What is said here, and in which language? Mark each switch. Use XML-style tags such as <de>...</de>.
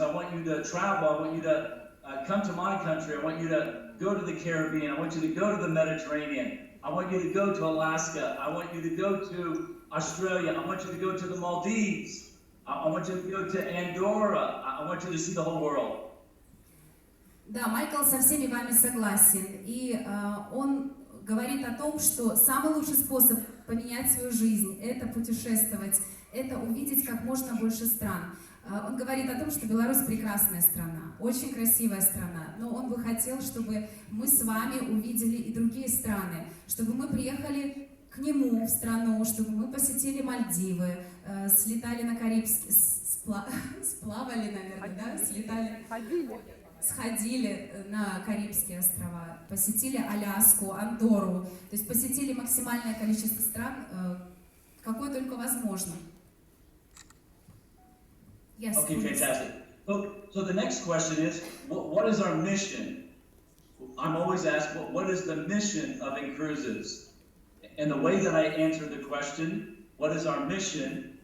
<en>I want you to travel. I want you to come to my country. I want you to go to the Caribbean. I want you to go to the Mediterranean. I want you to go to Alaska. I want you to go to Australia. I want you to go to the Maldives. I want you to go to Andorra. I want you to see the whole world.</en> <ru>Да, Майкл со всеми вами согласен. И он говорит о том, что самый лучший способ поменять свою жизнь – это путешествовать, это увидеть как можно больше стран. Он говорит о том, что Беларусь прекрасная страна, очень красивая страна, но он бы хотел, чтобы мы с вами увидели и другие страны, чтобы мы приехали к нему в страну, чтобы мы посетили Мальдивы, слетали на Карибский, сплавали, наверное, да, слетали, сходили на Карибские острова, посетили Аляску, Андорру, то есть посетили максимальное количество стран, какое только возможно.</ru> <en>Yes, okay, fantastic. So the next question is, what is our mission? I'm always asked, what is the mission of Inkruzes? And the way that I answer the question, what is our mission?</en>